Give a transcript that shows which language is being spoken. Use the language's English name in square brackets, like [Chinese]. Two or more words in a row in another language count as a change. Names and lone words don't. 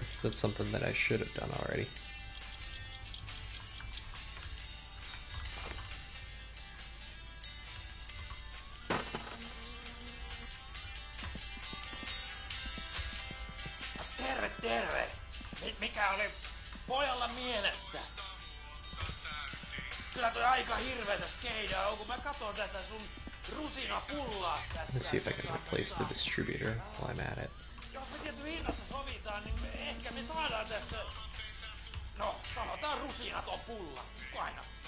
[English] That's something that I should have done already. [Finnish] Terve, terve! Mikä oli pojalla mielessä? Kyllä toi aika hirveetä skeidaa on, kun mä katon tätä sun rusinapullaas tässä. [English] Let's see if I can replace the distributor while I'm at it. [Finnish] Jos me tietty hinnasta sovitaan, niin ehkä me saadaan tässä... No, sanotaan rusinaton pulla. Aina.